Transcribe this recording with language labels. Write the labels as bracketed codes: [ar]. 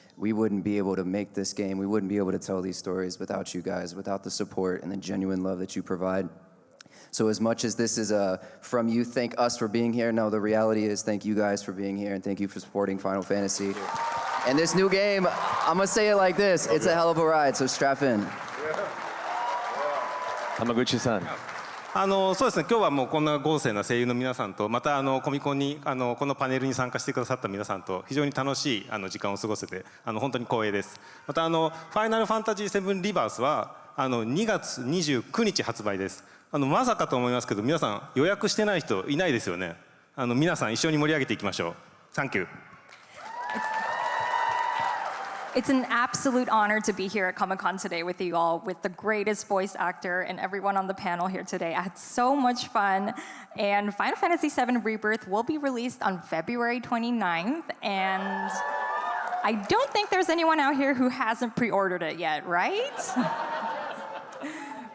[en] We wouldn't be able to make this game. We wouldn't be able to tell these stories without you guys, without the support and the genuine love that you provide. So as much as this is from you, thank us for being here. No, the reality is thank you guys for being here and thank you for supporting Final Fantasy. And this new game, I'm gonna say it like this, it's a hell of a ride, so strap in. Hamaguchi-san. [ja] そうですね、今日はもうこんな豪勢な声優の皆さんと、またコミコンにこのパネルに参加してくださった皆さんと非常に楽しい時間を過ごせて本当に光栄です。またファイナルファンタジーVIIリバースは2月29日発売です。まさかと思いますけど、皆さん予約してない人いないですよね。皆さん一緒に盛り上げていきましょう。 [en] Thank you. It's an absolute honor to be here at Comic-Con today with you all, with the greatest voice actor and everyone on the panel here today. I had so much fun. And Final Fantasy VII Rebirth will be released on February 29th. And I don't think there's anyone out here who hasn't pre-ordered it yet, right?